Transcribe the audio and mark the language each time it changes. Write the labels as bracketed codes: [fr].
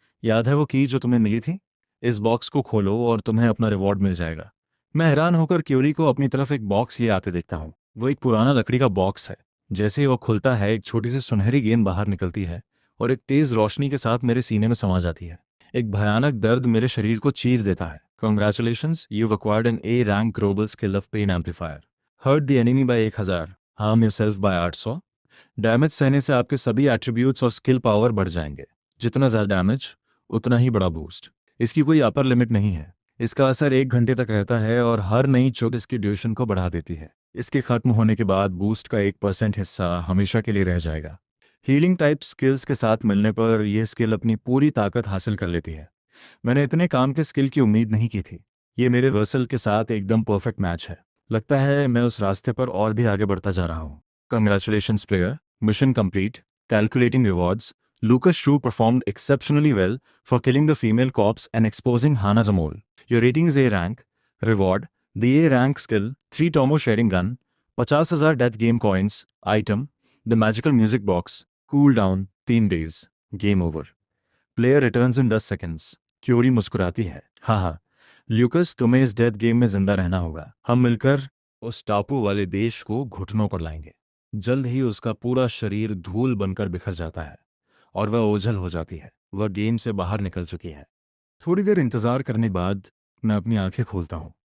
[hi] याद है वो की जो तुम्हें मिली थी? इस बॉक्स को खोलो और तुम्हें अपना रिवॉर्ड मिल जाएगा। मैं हैरान होकर क्यूरी को अपनी तरफ एक बॉक्स लिए आते देखता हूँ। वो एक पुराना लकड़ी का बॉक्स है। जैसे ही वो खुलता है एक छोटी सी सुनहरी गेंद बाहर निकलती है और एक तेज रोशनी के साथ मेरे सीने में समा जाती है। एक भयानक दर्द मेरे शरीर को चीर देता है। [en] Congratulations, you've acquired an A rank global skill of pain amplifier. Hurt the enemy by 1000, harm yourself by 800। [hi] Damage सहने से आपके सभी एट्रीब्यूट्स और स्किल पावर बढ़ जाएंगे। जितना ज़्यादा डैमेज उतना ही बड़ा बूस्ट। इसकी कोई अपर लिमिट नहीं है। इसका असर 1 घंटे तक रहता है और हर नई चोट इसकी ड्यूरेशन को बढ़ा देती है। इसके खत्म होने के बाद बूस्ट का 1% हिस्सा हमेशा के लिए रह जाएगा। हीलिंग टाइप स्किल्स के साथ मिलने पर यह स्किल अपनी पूरी ताकत हासिल कर लेती है। मैंने इतने काम के स्किल की उम्मीद नहीं की थी। ये मेरे वर्सल के साथ एकदम परफेक्ट मैच है। लगता है मैं उस रास्ते पर और भी आगे बढ़ता जा रहा हूँ। [en] Congratulations player, mission complete, calculating rewards. Lucas Shue performed exceptionally well for killing the female cops and exposing Hana Zamol. Your rating is A rank. Reward: the A rank skill, 3 Tomo sharing gun, 50,000 death game coins. Item: the magical music box. Cooldown 3 days. Game over. Player returns in 10 seconds. [hi] Curie मुस्कुराती है। हाँ हाँ, Lucas, तुम्हें इस death game में जिंदा रहना होगा। हम मिलकर उस टापू वाले देश को घुटनों पर लाएंगे। जल्द ही उसका पूरा शरीर धूल बनकर बिखर जाता है और वह ओझल हो जाती है। वह गेम से बाहर निकल चुकी है। थोड़ी देर इंतजार करने के बाद मैं अपनी आंखें खोलता हूँ।